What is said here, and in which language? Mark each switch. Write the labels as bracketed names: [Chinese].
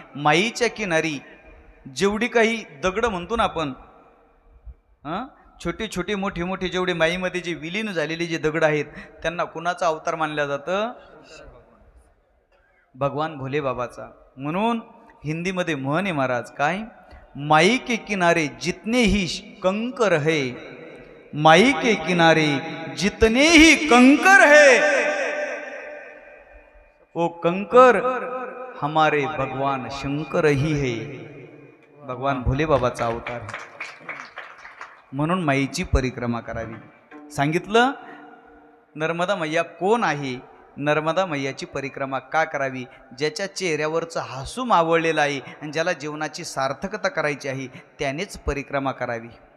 [Marathi] माईच्या किनारी जेवढी काही दगड म्हणतो ना आपण, छोटी छोटी मोठी मोठी जेवढी माईमध्ये जे विलीन झालेली जे दगड आहेत त्यांना कुणाचा अवतार मानलं जातं? भगवान भोले बाबाचा. म्हणून हिंदीमध्ये म्हण आहे महाराज, काय? [Hindi] माई के किनारे जितने ही कंकर है, माई के किनारे जितने ही कंकर है, वो कंकर हमारे भगवान शंकर ही है. [Marathi] भगवान भोले बाबाचा अवतार है. म्हणून माईची परिक्रमा करावी. सांगितलं नर्मदा मैया कोण आहे, नर्मदा मैयाची परिक्रमा का करावी? ज्याच्या चेहऱ्यावरचं हसू मावळलेलं आहे आणि ज्याला जीवनाची सार्थकता करायची आहे त्यानेच परिक्रमा करावी.